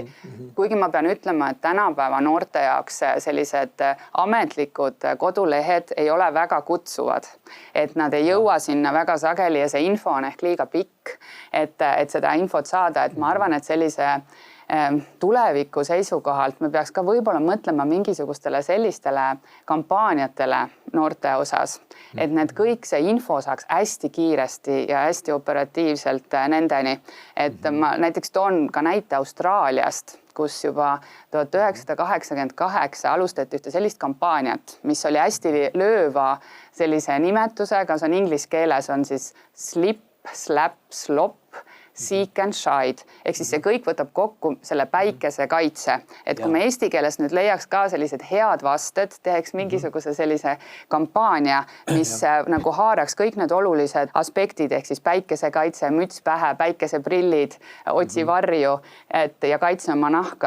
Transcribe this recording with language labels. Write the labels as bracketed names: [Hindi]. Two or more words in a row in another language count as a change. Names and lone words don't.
[Estonian] Kuigi ma pean ütlema, et tänapäeva noorte jaoks sellised ametlikud kodulehed ei ole väga kutsuvad, et nad ei jõua sinna väga sageli ja see info on ehk liiga pikk, et seda infot saada, et ma arvan, et sellise tuleviku seisukohalt me peaks ka võib-olla mõtlema mingisugustele sellistele kampaaniatele noorte osas, et need kõik see info saaks hästi kiiresti ja hästi operatiivselt nendeni. Et ma näiteks toon ka näite Austraaliast, kus juba 1988 alustati ühte sellist kampaaniat, mis oli hästi lööva sellise nimetusega, see on inglise keeles on siis [English] slip, slap, slop, seek and shine, [Estonian] ehk siis see kõik võtab kokku selle päikese kaitse. Et kui me eesti keeles nüüd leiaks ka sellised head vasted, teheks mingisuguse sellise kampaania, mis nagu haaraks kõik need olulised aspektid, ehk siis päikesekaitse, müts pähe, päikeseprillid, otsi varju ja kaitse oma nahka,